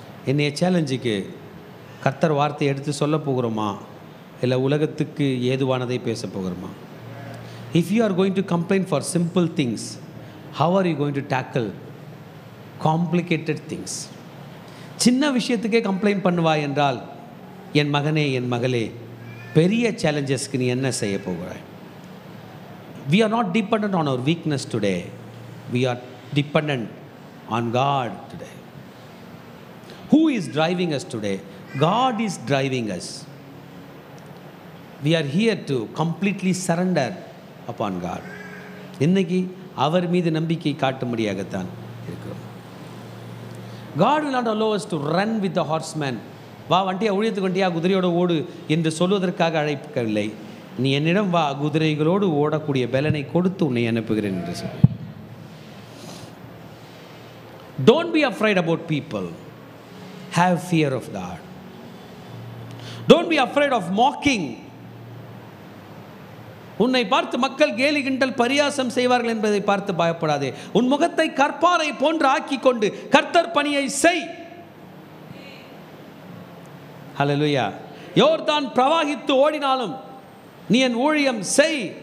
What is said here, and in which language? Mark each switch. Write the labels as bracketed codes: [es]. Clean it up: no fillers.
[ta] என்னைய சேலஞ்சுக்கு கர்த்தர் வார்த்தை எடுத்து சொல்ல போகிறோமா, இல்லை உலகத்துக்கு ஏதுவானதை பேச போகிறோமா? [en] If you are going to complain for simple things, how are you going to tackle complicated things? [ta] சின்ன விஷயத்துக்கே கம்ப்ளைண்ட் பண்ணுவாய் என்றால், என் மகனே, என் மகளே, பெரிய சேலஞ்சஸ்க்கு நீ என்ன செய்ய போகிறாய்? [en] We are not dependent on our weakness today. We are dependent on God today. Who is driving us today? God is driving us. We are here to completely surrender upon God. [ta] இன்னைக்கு அவர் மீது நம்பிக்கை காட்டும்படியாகத்தான் இருக்கிறோம். [en] God will not allow us to run with the horseman. [ta] வா வண்டியா, ஊழியத்துக்கு வண்டியா, குதிரையோடு ஓடு என்று சொல்வதற்காக அழைக்கவில்லை. நீ என்னிடம் வா, குதிரைகளோடு ஓடக்கூடிய பலனை கொடுத்து உன்னை அனுப்புகிறேன் என்று சொல்லி. [en] Don't be afraid about people. Have fear of God. Don't be afraid of mocking. [ta] உன்னை பார்த்து மக்கள் கேலி கிண்டல் பரியாசம் செய்வார்கள் என்பதை பார்த்து பயப்படாதே. உன் முகத்தை கற்பாரை போன்று ஆக்கி கொண்டு கர்த்தர் பணியை செய். ஹல்லேலூயா. யோர்தான் பிரவாகித்து ஓடினாலும் நீ என் ஊழியம் செய்.